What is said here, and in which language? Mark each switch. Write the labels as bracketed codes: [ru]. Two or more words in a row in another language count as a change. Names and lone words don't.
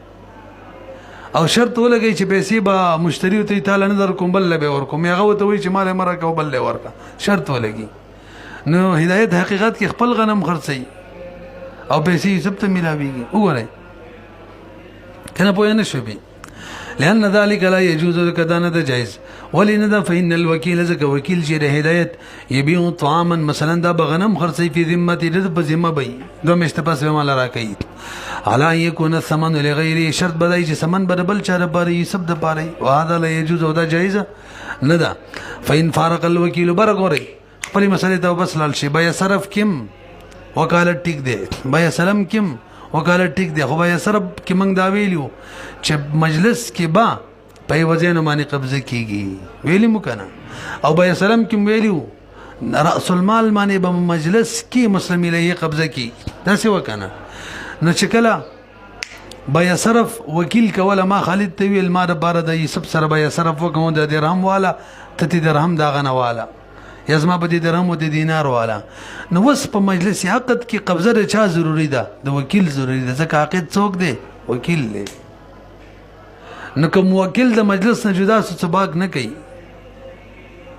[ps] او شرط ولګئ چې پیسې به مشتری ته تاله نه در کوم بل له به ورکوم هغه ورته وایي چې مال یې مه راکوه بل له ورکړه شرط ولګي نو هدایت حقیقت کې خپل غنم خرڅوي او پیسې یوسف ته میلاویږي وګورئ که نه پوه نه شوي [ar] لأن ذلك لا يجوز لك [ps] دا نه ده جایز ولې نه ده [ar] فإن الوکیل [ps] ځکه وکیل چې د هدایت [ar] یبیع طعاما مثلا [ps] دا به غنم خرڅوي فی ذمتې د په ذمه به وي 2 میاشتې پس به مال راکوي [ar] علی ان یکون الثمن لغیره [ps] شرط به دی چې ثمن به د بل چا دپاره یوسف دپاره وي [ar] وهذا لا يجوز [ps] او دا جایزه نه ده [ar] فإن فارق الوکیل [ps] بره ګورئ خپلې مسلې ته بس لاړ شي بیا صرف کم وکالت ټیک دی بیا سلام کم وکالت ټیک دی خو بیا صرف کې موږ دا ویلو چې مجلس کې با په یوه ځای نه باندې قبضه کېږي ویلي مو که نه او بیا سلام کې ویلو [ar] رأس المال [ps] باندې به مجلس کې [ar] مسلم الیه [ps] قبضه کېږي داسې وکه نه نو چې کله بیا صرف وکیل کوله ما خالد ته ویل ما دپاره د یوسف سره بیا صرف وکړم د درهم والا ته دې درهم د هغه نه واله یا زما به د درهم او د دینار والا نو اوس په مجلس عقد کې قبضه د چا ضروري ده د وکیل ضروري ده ځکه عقد څوک دی وکیل دی نو که موکل د مجلس نه جدا سو څه باک نه کوي